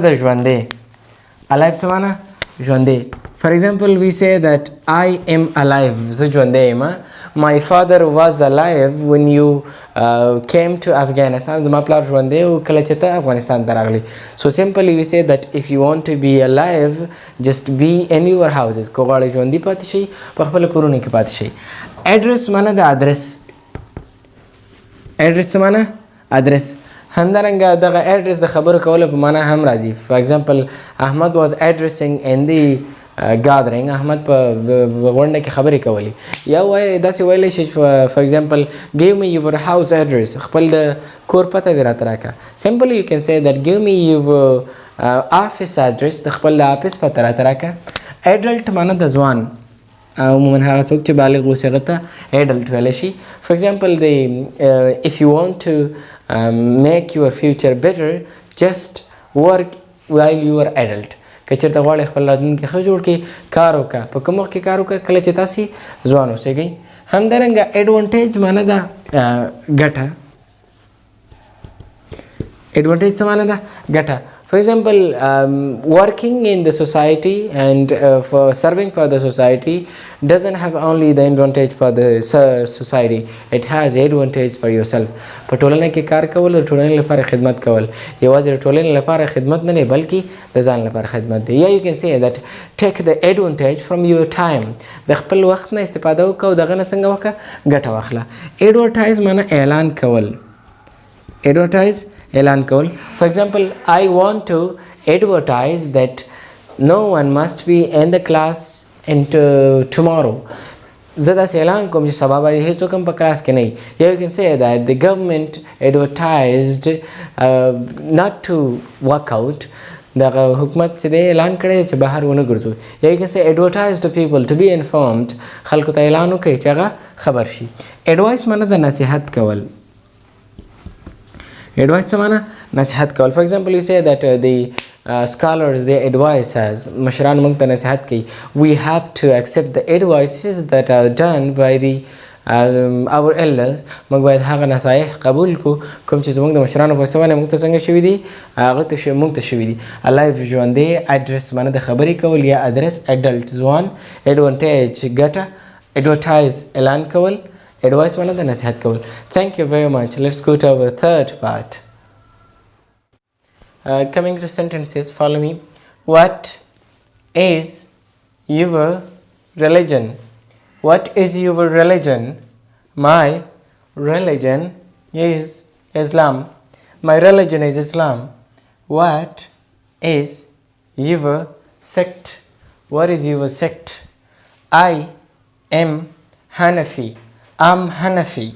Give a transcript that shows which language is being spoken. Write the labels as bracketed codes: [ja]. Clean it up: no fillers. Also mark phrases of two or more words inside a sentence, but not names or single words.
[ps] دا ژوندې [en] alive [ps] څه معنا ژوندې [en] for example we say that I am alive [ps] زه ژوندې یم [en] my father was alive when you came to Afghanistan [ps] زما پلار ژوندې و کله چې ته افغانستان ته راغلی [en] so simply we say that if you want to be alive just be in your houses [ps] که غواړئ ژوندي پاتې شئ په خپلو کورونو کې پاتې شئ address معنا د ادرس address څه معنا ادرس همدارنګه دغه address د خبرو کولو په معنا هم راځي [en] for example Ahmad was addressing in the gathering [ps] احمد په غونډه کې خبرې کولې یا وایي داسې ویلی شي [en] for example give me your house address [ps] خپل د کور پته دې راته راکړه [en] simply you can say that give me your office address [ps] د خپل د آفس پته راته راکړه adult معنا د ځوان عموما هغه څوک چې بالغ اوسي هغه ته adult ویلی شي [en] for example if you want to make your future better just work while you are adult [ps] که چېرته غواړئ خپل راتلونکي ښه جوړ کړي کار وکړه په کوم وخت کې کار وکړه کله چې تاسې ځوان اوسېږئ همدارنګه ایډوانټیج معنا ده ګټه [en] ایډوانټیج [ps] څه معنا ده ګټه [en] for example working in the society and for serving for the society doesn't have only the advantage for the society it has advantage for yourself [ps] په ټولنه کې کار کول او ټولنې لپاره خدمت کول یوازې د ټولنې لپاره خدمت نه دی بلکې د ځان لپاره خدمت دی یا [en] you can say that take the advantage from your time [ps] د خپل وخت نه استفاده وکړه او دغه نه څنګه وکړه ګټه واخله advertise معنا اعلان کول advertise اعلان کول [en] for example I want to advertise that no one must be in the class tomorrow [ps] زه داسې اعلان کوم چې سبا به هیڅوک هم په کلاس کې نه وي یا [en] you can say that the government advertised not to work out [ps] دغه حکومت چې دی اعلان کړی چې بهر ونه ګرځو یا [en] you can say advertise to people to be informed [ps] خلکو ته اعلان وکړي چې هغه خبر شي advice معنا د نصیحت کول [en] advice [ps] څه معنا نصیحت کول [en] for example you say that the scholars they advise us [ps] مشران موږ ته نصیحت کوي [en] we have to accept the advices that are done by the our elders [ps] موږ باید هغه نصایح قبول کو کوم چې زموږ د مشرانو په سوانه موږ ته څنګه شوي دي هغه ته موږ ته شوي دي alive ژوندې address معنا د خبرې کول یا address adult ځوان advantage ګټه advertise اعلان کول advice معنا د نصیحت کول [en] thank you very much let's go to our third part coming to sentences follow me what is your religion what is your religion my religion is Islam my religion is Islam what is your sect what is your sect I am Hanafi I'm Hanafi.